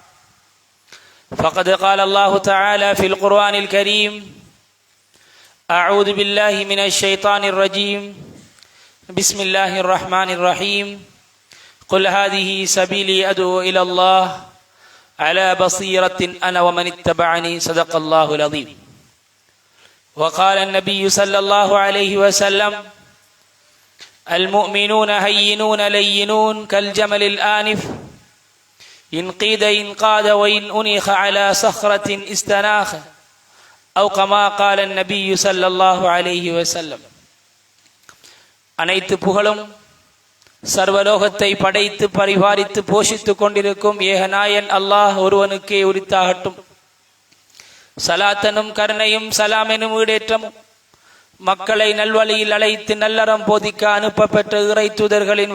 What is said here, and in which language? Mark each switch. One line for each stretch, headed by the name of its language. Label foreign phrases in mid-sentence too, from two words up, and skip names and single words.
Arabic: فقد قال الله تعالى في القرآن الكريم أعوذ بالله من الشيطان الرجيم بسم الله الرحمن الرحيم قل هذه سبيلي أدعو إلى الله على بصيرة أنا ومن اتبعني صدق الله العظيم وقال النبي صلى الله عليه وسلم المؤمنون هينون لينون كالجمل الآنف إن قيد إنقاد وإن أنخ على صخرة استناخ أو كما قال النبي صلى الله عليه وسلم
Tamil: அனைத்து புகழும் சர்வலோகத்தை படைத்து பரிபாலித்து போஷித்துக் கொண்டிருக்கும் ஏகநாயன் அல்லாஹ் ஒருவனுக்கே உரித்தாகட்டும். சலாத்தனும் கருணையும் சலாமெனும் ஈடேற்றமும் மக்களை நல்வழியில் அழைத்து நல்லறம் போதிக்க அனுப்ப பெற்ற இறை தூதர்களின்